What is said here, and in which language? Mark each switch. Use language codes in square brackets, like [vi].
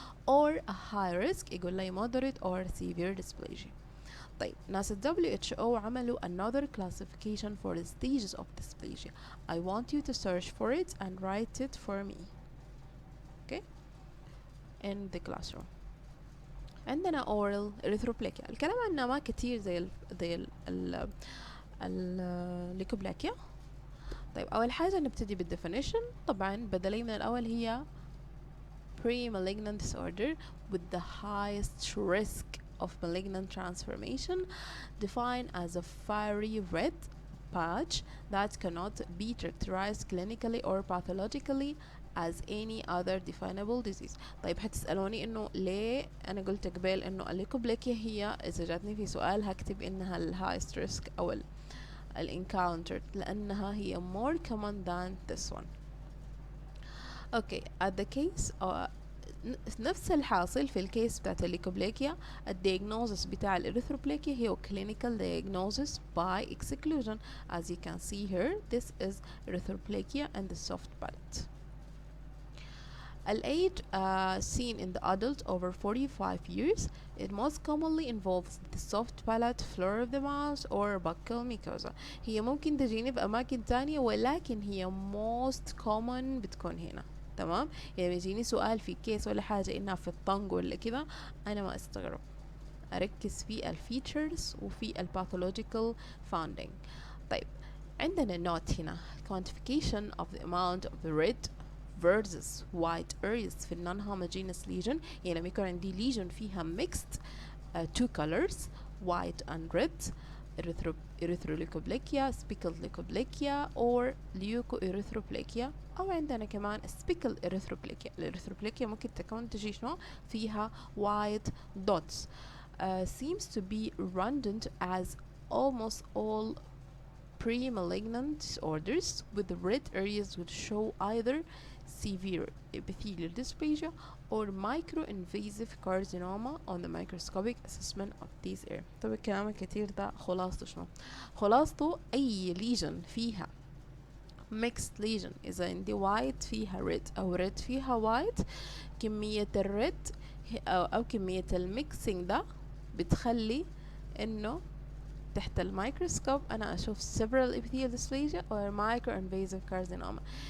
[en] or a high risk [ar] يقول لي [en] moderate or severe dysplasia. [ar] طيب ناس ال WHO عملوا [en] another classification for the stages of dysplasia. I want you to search for it and write it for me. Okay? In the classroom. [ar] عندنا oral erythroplakia. الكلام عنها ما كتير زي الليكوبلاكيا. طيب أول حاجة نبتدي بالدefinition. طبعا بدلي من الأول هي [en] pre-malignant disorder with the highest risk of malignant transformation, defined as a fiery red patch that cannot be characterized clinically or pathologically as any other definable disease. [ar] طيب حتسألوني إنه ليه أنا قلت قبل إنه الليكوبلاكيا هي إذا جاتني في سؤال هكتب إنها ال highest risk أو ال encountered، لأنها هي [en] more common than this one. Okay, at the case [ar] نفس الحاصل في الكيس بتاعت الليكوبلاكيا. الدياجنوزس بتاع الإريثروبلاكيا هي [en] clinical diagnosis by exclusion. As you can see here, this is erythroplakia and the soft palate. Al age seen in the adult over 45 years, it most commonly involves the soft palate, floor of the mouth or buccal mucosa. [ar] هي ممكن تجيني في أماكن تانية ولكن هي [en] most common [ar] بتكون هنا. تمام. يعني بيجيني سؤال في كيس ولا حاجة إنها في الطنج ولا كده أنا ما أستغرب، أركز في الفيتشرز وفي الباثولوجيكال finding. طيب عندنا نوت هنا [en] quantification of the amount of the red versus white areas في non-homogeneous lesion. [ar] يعني لما يكون عندي [en] lesion فيها mixed two colors white and red erythroleukoplakia, speckled leukoplakia or leukoerythroplakia، [ar] أو عندنا كمان [en] speckled erythroplakia. [ar] الإريثروبلاكيا ممكن تكون تجي شنو فيها white dots. [en] Seems to be redundant as almost all pre-malignant disorders with the red areas would show either severe epithelial dysplasia or microinvasive carcinoma on the microscopic assessment of these areas. [ar] طب الكلام الكتير ده خلاصته شنو؟ خلاصته أي lesion فيها mixed lesion، إذا عندي white فيها red أو red فيها white، كمية الred أو كمية الميكسينج ده بتخلي إنه تحت الميكروسكوب أنا أشوف [en] several epithelial dysplasia or microinvasive carcinoma.